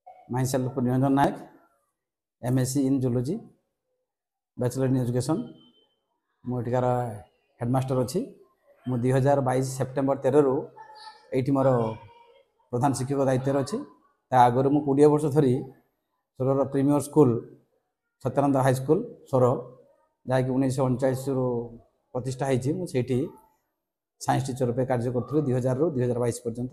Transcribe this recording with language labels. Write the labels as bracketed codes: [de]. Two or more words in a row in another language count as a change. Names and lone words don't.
[en] myself Niranjan Nayak, MSc in Zoology, Bachelor in Education. [or] ମୁଁ ଏଠିକାର ହେଡ଼ମାଷ୍ଟର ଅଛି। ମୁଁ 2022 ସେପ୍ଟେମ୍ବର 13ରୁ ଏଇଠି ମୋର ପ୍ରଧାନ ଶିକ୍ଷକ ଦାୟିତ୍ୱରେ ଅଛି। ତା ଆଗରୁ ମୁଁ 20 ବର୍ଷ ଧରି ସୋରର [en] premier school [or] ସତ୍ୟାନନ୍ଦ ହାଇସ୍କୁଲ ସୋର, ଯାହାକି 1939ରୁ ପ୍ରତିଷ୍ଠା ହେଇଛି, ମୁଁ ସେଇଠି [en] science teacher [or] ରୂପେ କାର୍ଯ୍ୟ କରୁଥିଲି 2000ରୁ 2022 ପର୍ଯ୍ୟନ୍ତ।